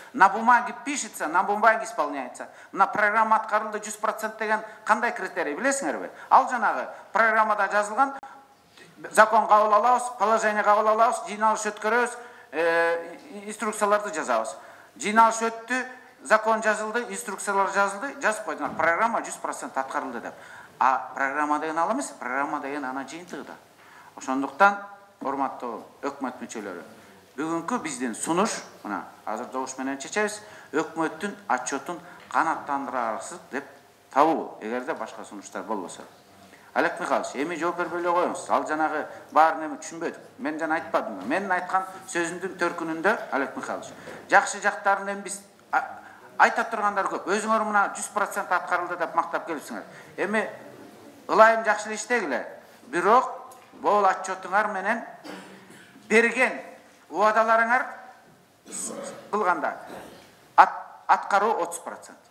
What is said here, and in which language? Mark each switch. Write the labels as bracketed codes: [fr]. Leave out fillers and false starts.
[ru] На бумаге пишется, на бумаге исполняется. [ky] На программа аткарылды 100% деген кандай критерий билесиңерби? Ал жанагы программада жазылган закон кабыл алабыз, положение кабыл алабыз, жыйналыш өткөрөбүз, инструкцияларды жазабыз. Жыйналыш өттү, закон жазылды, инструкциялар жазылды, жазып койдуңар. Программа 100% аткарылды деп. А программа деген ал эмес, программа деген ана жыйынтыгы да. Ошондуктан, урматтуу өкмөт мүчөлөрү, бүгүнкү биздин сунуш, мына азыр добуш менен чечебиз, өкмөттүн отчетун канааттандырарсыз деп табуу, эгерде башка сунуштар болбосо. Олег Михайлович, эми жооп бербей эле коюңуз. Ал жанагы баарын эми түшүнбөдүк. Мен жана айтпадым. Менин айткан сөзүмдүн төркүнүндө, Олег Михайлович, жакшы жактарын эми биз айта тургандар көп. Өзүңөр мына 100% аткарылды деп мактап келипсиңер. Эми ылайым жакшы иштегиле. Бирок бул отчетуңар менен берген убадаларыңар кылганда аткаруу 30%.